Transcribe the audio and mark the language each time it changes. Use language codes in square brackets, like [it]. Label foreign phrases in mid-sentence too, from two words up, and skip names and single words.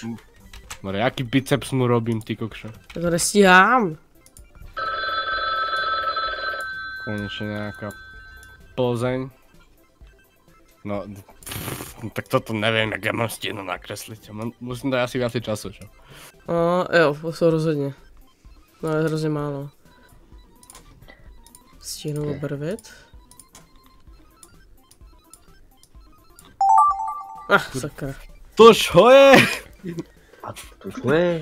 [sk] Mare, jaký biceps mu robím, ty kokšo? [cs] Já to nestíhám. [sk] Konečne nejaká Plzeň. No, tak toto neviem, jak ja mám stihnúť nakresliť. Musím dať asi viacej času, čo? [cs] No, jo, to rozhodně. No, je hrozně málo. Stihnu obrvit. Sakra. [sk] To čo je? A to čo je?